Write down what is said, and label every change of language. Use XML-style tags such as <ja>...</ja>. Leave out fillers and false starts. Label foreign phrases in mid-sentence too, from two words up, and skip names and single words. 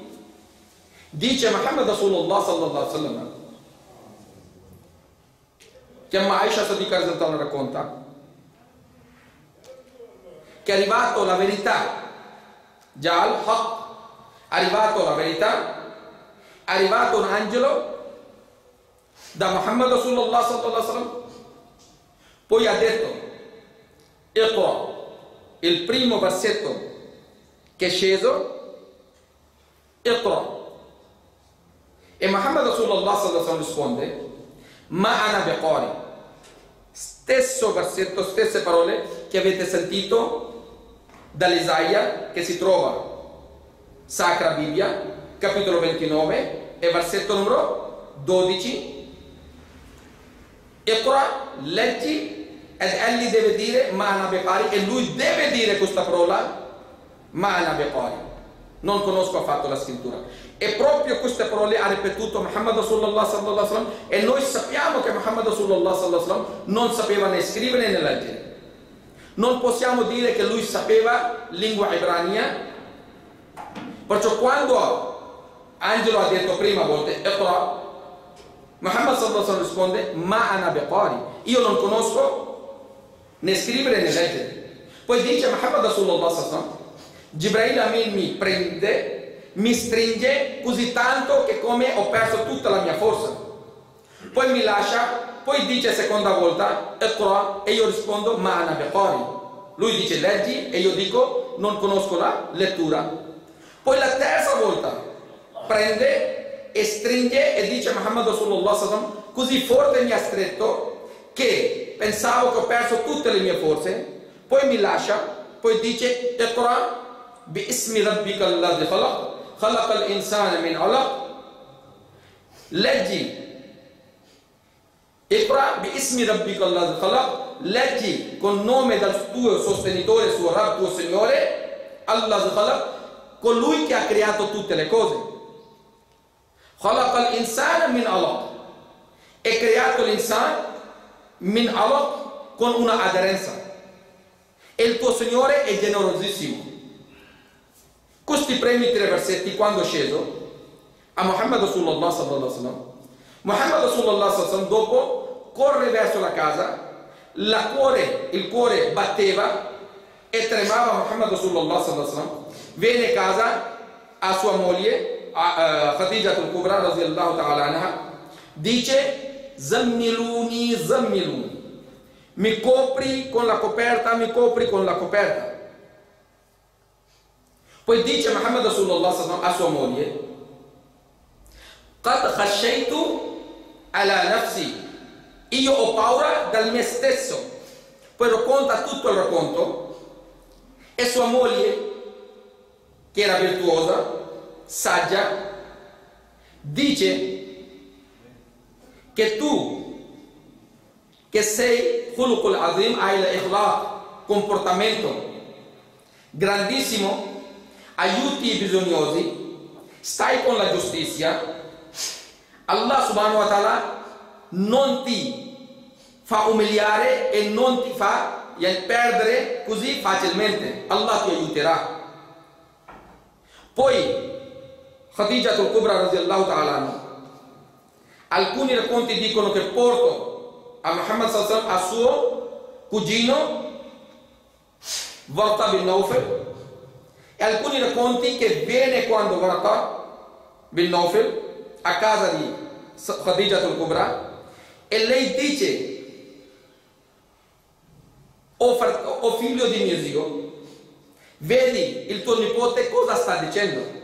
<it>Dice Muhammad</it> <ar>رسول الله صلى الله عليه وسلم,</ar> <it>che Aisha Sadiqa racconta, che è arrivato la verità, già al-Haq, è arrivato la verità, è arrivato un angelo da Muhammad</it> <ar>رسول الله صلى الله عليه wasallam,</ar> <it>poi ha detto Iqra, il primo versetto che è sceso, Iqra, e Muhammad</it> <ar>رسول الله صلى الله عليه وسلم</ar> <it>risponde</it> <ar>ما أنا بقارئ,</ar> <it>stesso versetto, stesse parole che avete sentito dall'Isaia, che si trova Sacra Bibbia, capitolo 29 e versetto numero 12. Iqra, leggi, ed egli deve dire</it> <ar>ما أنا بقارئ,</ar> <it>e lui deve dire questa parola</it> <ar>ما أنا بقارئ,</ar> <it>non conosco affatto la scrittura. E proprio queste parole ha ripetuto Muhammad</it> <ar>رسول الله صلى الله عليه وسلم,</ar> <it>e noi sappiamo che Muhammad</it> <ar>رسول الله صلى الله عليه وسلم</ar> <it>non sapeva né scrivere né leggere. Non possiamo dire che lui sapeva lingua ebrania, perciò quando Angelo ha detto prima volta Iqra, Muhammad</it> <ar>صلى الله عليه وسلم</ar> <it>risponde</it> <ar>ما أنا بقارئ,</ar> <it>io non conosco né scrivere né leggere. Poi dice Muhammad</it> <ar>رسول الله صلى الله عليه وسلم,</ar> <it>Jibril Amin mi prende, mi stringe così tanto che come ho perso tutta la mia forza, poi mi lascia, poi dice seconda volta Iqra, e io rispondo</it> <ar>ما أنا بقارئ,</ar> <it>lui dice leggi e io dico non conosco la lettura. Poi la terza volta prende e stringe e dice Muhammad</it> <ar>رسول الله صلى الله عليه وسلم,</ar> <it>così forte mi ha stretto che pensavo che ho perso tutte le mie forze, poi mi lascia, poi dice</it> <ar>اقرأ باسم ربك الذي خلق خلق الإنسان من علق, leggi اقرأ باسم ربك الذي خلق,</ar> <it>leggi con nome del tuo sostenitore, suo Rabb, tuo Signore,</it> <ar>الذي خلق,</ar> <it>colui che ha creato tutte le cose.</it> <ar>خلق الإنسان من علق,</ar> <it>è creato</it> <ar>الإنسان من علق,</ar> <it>con una aderenza, e il tuo Signore è generosissimo. Questi primi 3 versetti, quando è sceso a Muhammad</it> <ar>رسول الله صلى الله عليه وسلم,</ar> <it>Muhammad</it> <ar>رسول الله صلى الله عليه وسلم</ar> <it>dopo corre verso la casa, il cuore batteva e tremava. Muhammad</it> <ar>رسول الله صلى الله عليه وسلم</ar> <it>viene a casa a sua moglie Khadija al-Kubra</it> <ar>رضي الله تعالى عنها,</ar> <it>dice</it> <ar>زملوني زملوني,</ar> <it>mi copri con la coperta, mi copri con la coperta. Poi dice Muhammad</it> <ar>رسول الله صلى الله عليه وسلم</ar> <it>a sua moglie</it> <ar>قد خشيت على نفسي,</ar> <it>io ho paura dal me stesso. Poi racconta tutto il racconto, e sua moglie, che era virtuosa, saggia, dice che tu, che sei</it> <ar>خلق عظيم,</ar> <it>hai l'ikhlaq, comportamento grandissimo, aiuti i bisognosi, stai con la giustizia, Allah</it> <ar>سبحانه وتعالى</ar> <it>non ti fa umiliare e non ti fa perdere così facilmente, Allah ti aiuterà.</it> <ar>Poi Khadija al-Kubra رضي الله تعالى عنها,</ar> <it>alcuni racconti dicono che porto a Muhammad</it> <ar>صلى الله عليه وسلم</ar> <it>a suo cugino Warqa bin Nawfal, e alcuni racconti che viene quando Warqa bin Nawfal a casa di Khadija al-Kubra, e lei dice o figlio di mio zio, vedi il tuo nipote cosa sta dicendo.</it>